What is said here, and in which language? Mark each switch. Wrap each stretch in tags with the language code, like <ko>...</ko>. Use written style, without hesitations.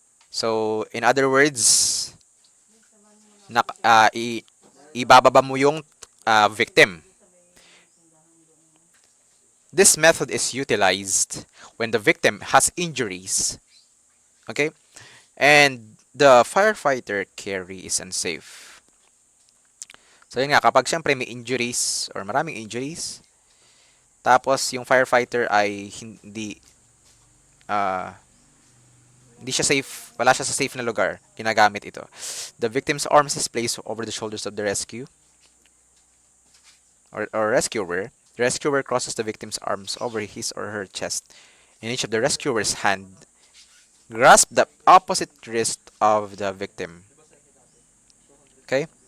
<en>So, in other words,</en> <tl>ibababa mo yung</tl> <en>victim. This method is utilized when the victim has injuries. Okay? And the firefighter carry is unsafe.</en> <tl>So, yun nga, kapag syempre may injuries or maraming injuries, tapos yung firefighter ay hindi siya safe, wala siya sa safe na lugar, ginagamit ito.</tl> <en>The victim's arms is placed over the shoulders of the rescue or rescuer. The rescuer crosses the victim's arms over his or her chest, and each of the rescuer's hand grasp the opposite wrist of the victim. Okay?</en>